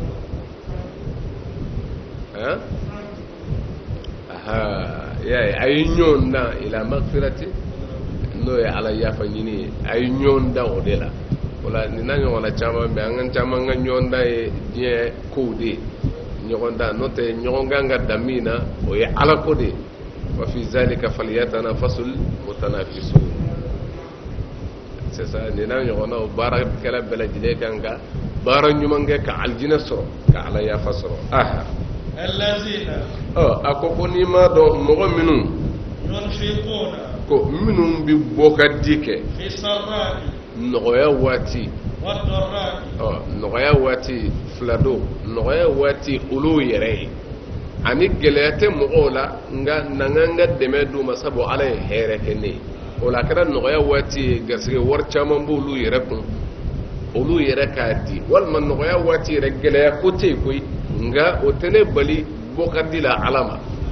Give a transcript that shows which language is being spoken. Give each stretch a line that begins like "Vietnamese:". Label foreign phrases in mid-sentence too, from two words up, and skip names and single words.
Bambara: ye a ye ɲɔgɔn dan
Arabic: إلى مغفرة
Bambara: n'o ye ala yafa ɲini ye a ye ɲɔgɔn dan o de la wala nin n'a ɲɔgɔnna caman bɛ an ka caman ka ɲɔgɔn dan ye diɲɛ kow de ye ɲɔgɔn dan n'o tɛ ɲɔgɔn kan ka dan min na o ye ala ko de ye wa
Arabic: في ذلك فليتنافس المتنافسون
French: c'est ça
Bambara: nin n'a ɲɔgɔnna o baarakɛla bɛɛ lajɛlen kan ka baara ɲuman kɛ ka alijinɛ sɔrɔ ka ala yafa sɔrɔ a ko n'i m'a dɔn mɔgɔ minnu ko minnu bɛ bɔ ka di kɛ nɔgɔya waati nɔgɔya waati fila don nɔgɔya waati olu yɛrɛ ye ani gɛlɛya tɛ mɔgɔw la nka na n ka dɛmɛ d'u ma sabu ala ye hɛrɛ kɛ ne ye o la a kɛra nɔgɔya waati ye garisɛgɛ wari caman b'olu yɛrɛ kun olu yɛrɛ k'a di walima nɔgɔya waati yɛrɛ gɛlɛya ko tɛ yen koyi nka o tɛ ne bali bɔ ka di la ala ma